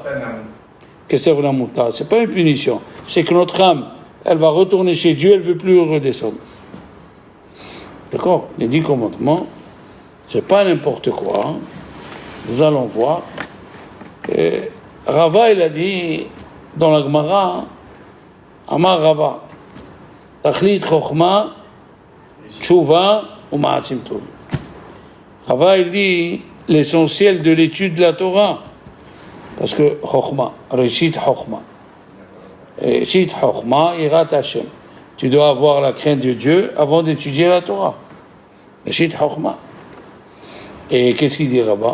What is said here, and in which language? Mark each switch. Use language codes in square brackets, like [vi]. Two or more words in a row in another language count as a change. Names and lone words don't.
[fr] Qu'est-ce que c'est Pennamuta? C'est pas une punition, c'est que notre âme, elle va retourner chez Dieu, elle ne veut plus redescendre. D'accord? Les 10 commandements, c'est pas n'importe quoi. Hein. Nous allons voir. Et Rava, il a dit dans la Gemara, [he] אמר רבא תכלית חכמה תשובה ומעשים טובים. [fr] Rava, il dit l'essentiel de l'étude de la Torah, parce que Chochma, [he] ראשית חכמה יראת השם. [fr] Tu dois avoir la crainte de Dieu avant d'étudier la Torah. [he] ראשית חכמה. [fr] Et qu'est-ce qu'il dit Rabba?